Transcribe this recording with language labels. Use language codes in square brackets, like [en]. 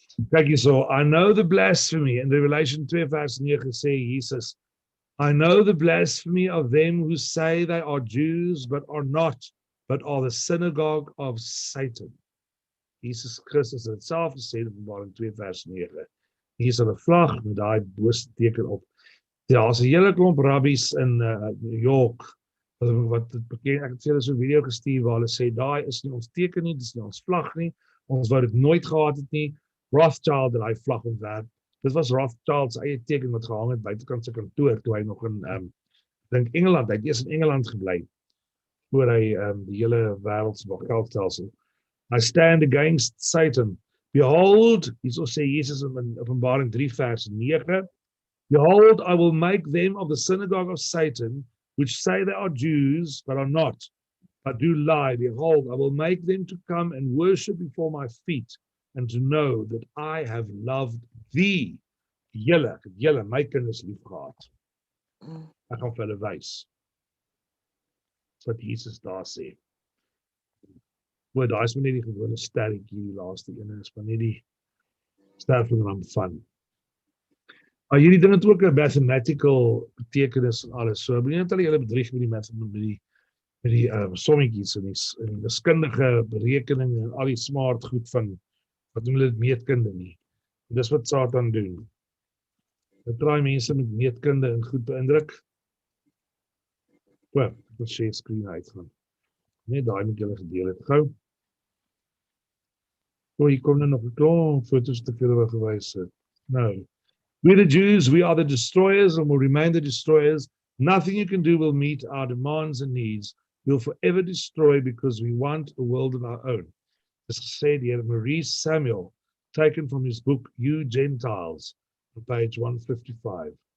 [af] Kyk hierso, [en] I know the blasphemy, in Revelation 2 [af] vers 9 sê Jesus, [en] I know the blasphemy of them who say they are Jews, but are not, but are the synagogue of Satan. [af] Jesus Christus het self gesê in Openbaring 2 vers 9. Hier is 'n vlag met daai bose teken op. Daar's 'n hele klomp rabbies in New York, wat bekend, ek het vir hulle so 'n video gestuur waar hulle sê, daai is nie ons teken nie, dis nie ons vlag nie, ons wou dit nooit gehad het nie. Rothschild het daai vlag ontwerp. Dit was Rothschild se eie teken wat gehang het buitekant sy kantoor toe hy nog in dink Engeland, hy het eers in Engeland gebly voor hy die hele wêreld se geldstelsel. [en] I stand against Satan. Behold, [af] hierso sê Jesus in Openbaring 3 vers 9, [en] behold, I will make them of the synagogue of Satan, which say they are Jews, but are not, but do lie. Behold, I will make them to come and worship before my feet, and to know that I have loved thee. [af] Julle, my kinders lief gehad. Ek gaan vir hulle wys. Dis wat Jesus daar sê. Maar daar is maar net die gewone sterretjie, die laaste ene is maar net die sterfingram van. Hierdie ding het ook 'n mathematical betekenis en alles. So moenie net hulle julle bedrieg met die sommetjies en die wiskundige berekeninge en al die smart goed van wat noem hulle dit meetkunde nie. En dis wat Satan doen. Hy probeer mense met meetkunde en goed beïndruk. Ek wil share screen uitgaan. Net daai moet julle gedeel het gou. Hier kom nou nog 'n klomp foto's te veel wat gewys het. [en] Nou, we the Jews, we are the destroyers and will remain the destroyers. Nothing you can do will meet our demands and needs. We'll forever destroy because we want a world of our own. [af] As gesê deur [en] Maurice Samuel, taken from his book, You Gentiles, on page 155.